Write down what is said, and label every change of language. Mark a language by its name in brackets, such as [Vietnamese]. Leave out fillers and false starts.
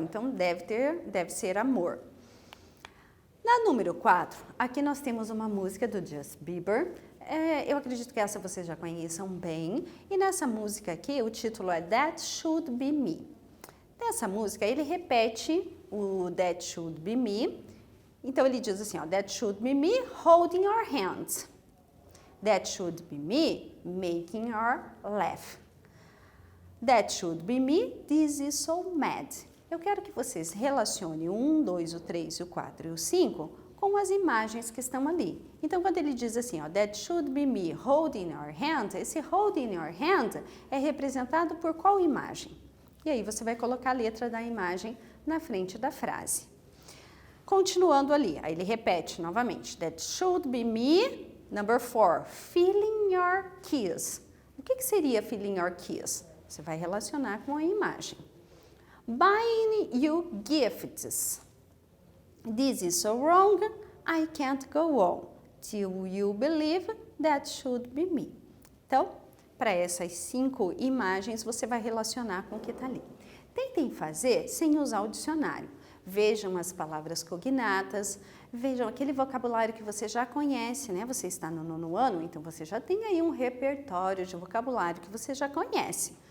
[Portuguese] Então, deve ser amor. Na número 4, aqui nós temos uma música do Justin Bieber. Eu acredito que essa vocês já conheçam bem. E nessa música aqui, o título é That Should Be Me. Nessa música, ele repete o That Should Be Me. Então, ele diz assim, ó, [English] That should be me holding your hands. That should be me making your laugh. That should be me, this is so mad. [Portuguese] Eu quero que vocês relacionem o 1, 2, o 3, o 4 e o 5 com as imagens que estão ali. Então, quando ele diz assim, ó, [English] that should be me holding your hand, [Portuguese] esse holding your hand é representado por qual imagem? E aí você vai colocar a letra da imagem na frente da frase. Continuando ali, aí ele repete novamente, [English] that should be me, number 4, feeling your kiss. [Portuguese] O que seria [English] feeling your kiss? [Portuguese] Você vai relacionar com a imagem. [English] Buying you gifts. This is so wrong, I can't go on. Till you believe that should be me. [Portuguese] Então, para essas 5 imagens, você vai relacionar com o que está ali. Tentem fazer sem usar o dicionário. Vejam as palavras cognatas, vejam aquele vocabulário que você já conhece, né? Você está no 9º ano, então você já tem aí um repertório de vocabulário que você já conhece.